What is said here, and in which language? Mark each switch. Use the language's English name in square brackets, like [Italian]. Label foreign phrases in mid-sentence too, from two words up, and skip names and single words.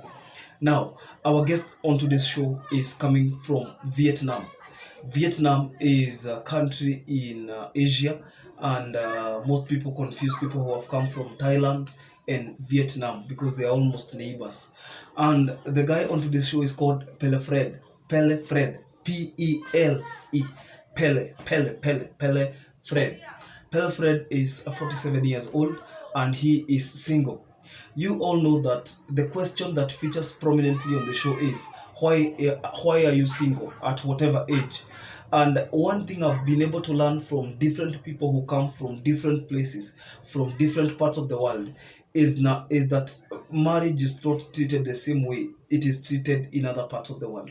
[English] Now, our guest on today's show is coming from Vietnam. Vietnam is a country in Asia, and most people confuse people who have come from Thailand and Vietnam because they are almost neighbors. And the guy on today's show is called Pele Fred. Pele Fred. P-E-L-E. Pele Fred. Pele Fred is 47 years old and he is single. You all know that the question that features prominently on the show is why are you single at whatever age? And one thing I've been able to learn from different people who come from different places, from different parts of the world, is that marriage is not treated the same way it is treated in other parts of the world.